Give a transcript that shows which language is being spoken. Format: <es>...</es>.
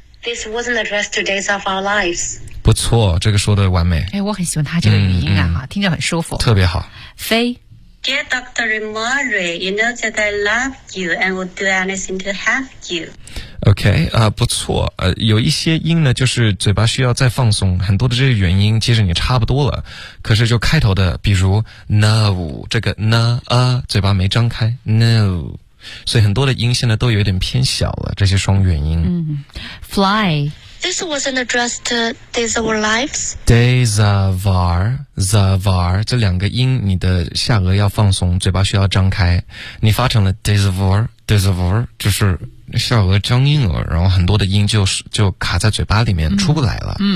<en>This wasn't addressed to days of our lives.</en> <zh>不错，这个说的完美。哎，我很喜欢他这个语音啊，听着很舒服。特别好。飞。</zh> <en>Dear Dr. Murray, you know that I love you and would do anything to have you.</en> <zh>OK, 不错。有一些音呢，就是嘴巴需要再放松。很多的这些元音，其实你差不多了。可是就开头的，比如 no, 这个 no, 嘴巴没张开 ,no. 所以很多的音现在都有点偏小了这些双元音、</zh> <en>嗯、Fly This wasn't addressed to days of our lives Days of our Zavar</en> <zh>这两个音你的下颚要放松嘴巴需要张开你发成了 Days of our Days of our 就是下颚张硬了然后很多的音 就卡在嘴巴里面、出不来了</zh>